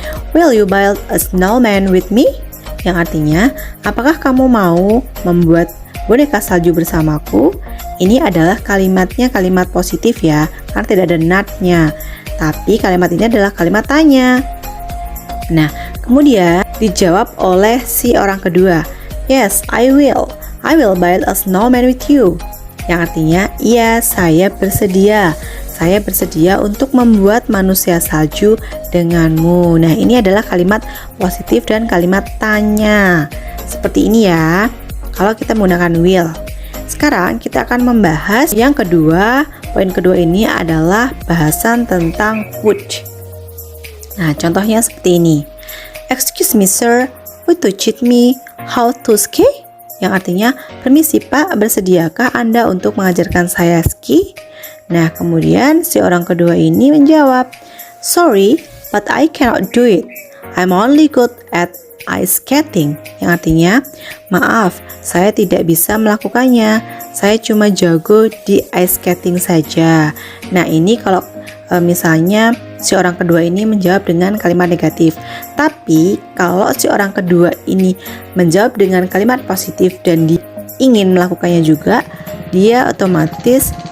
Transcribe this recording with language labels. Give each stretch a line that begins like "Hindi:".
English: Will you build a snowman with me?
Indonesian: Yang artinya, apakah kamu mau membuat boneka salju bersamaku? Ini adalah kalimatnya kalimat positif ya, karena tidak ada not-nya. Tapi kalimat ini adalah kalimat tanya. Nah, kemudian dijawab oleh si orang kedua.
English: Yes, I will. I will build a snowman with you.
Indonesian: Yang artinya, iya, saya bersedia. Saya bersedia untuk membuat manusia salju denganmu. Nah, ini adalah kalimat positif dan kalimat tanya. Seperti ini ya, kalau kita menggunakan will. Sekarang kita akan membahas yang kedua. Poin kedua ini adalah bahasan tentang would. Nah, contohnya seperti ini.
English: Excuse me sir, would you teach me how to ski?
Indonesian: Yang artinya, permisi pak, bersediakah Anda untuk mengajarkan saya ski? Nah, kemudian si orang kedua ini menjawab,
English: sorry, but I cannot do it. I'm only good at ice skating.
Indonesian: Yang artinya, maaf, saya tidak bisa melakukannya. Saya cuma jago di ice skating saja. Nah, ini kalau misalnya si orang kedua ini menjawab dengan kalimat negatif. Tapi kalau si orang kedua ini menjawab dengan kalimat positif dan ingin melakukannya juga, dia otomatis